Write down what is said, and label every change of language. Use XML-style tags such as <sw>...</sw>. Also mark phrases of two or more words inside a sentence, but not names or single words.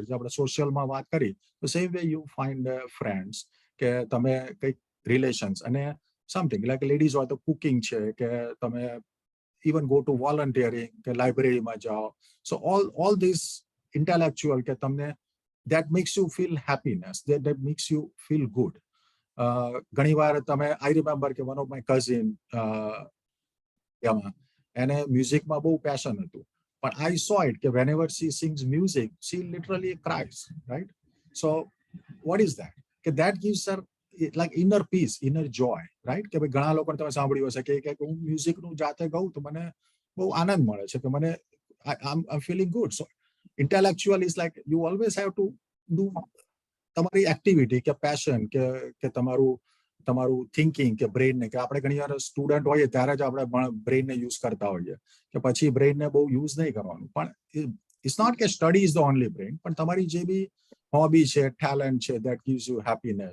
<gu>જે આપણે સોશિયલમાં વાત કરી તો</gu> <en>same way you find friends,</en> <gu>કે તમે કંઈક રિલેશન્સ, અને</gu> <en>something like ladies</en> <gu>હોય તો કુકિંગ છે, કે તમે</gu> <en>even go to volunteering,</en> <gu>કે લાઇબ્રેરીમાં જાઓ.</gu> <en>so all this intellectual</en> <gu>કે તમને</gu> <en>that makes you feel happiness, that makes you feel good.</en> <gu>ઘણી વાર તમે</gu> <en>I remember કે one of my cousin</en> <gu>એને મ્યુઝિકમાં બહુ પેશન હતું, પણ</gu> <en>I saw it કે whenever she sings music she literally cries, right. So what is that, કે that gives her like inner peace, inner joy, right.</en> <gu>કે ભાઈ ઘણા લોકોને તમે સાંભળ્યું હશે કે હું મ્યુઝિકનું જાતે ગાઉં તો મને બહુ આનંદ મળે છે, કે મને</gu> <en>I'm feeling good. So intellectual is like you always have to do</en> <gu>તમારી એક્ટિવિટી કે પેશન કે તમારું થિંકિંગ કે બ્રેઇનને, કે આપણે ઘણી વાર સ્ટુડન્ટ હોઈએ ત્યારે જ આપણે બ્રેઇનને યુઝ કરતા હોઈએ, કે પછી બ્રેઇનને બહુ યુઝ નહીં કરવાનું.</gu> <en>પણ it's not કે study is the only brain,</en> <gu>પણ તમારી જે બી હોબી છે, ટેલેન્ટ છે,</gu> <en>that gives you happiness.</en>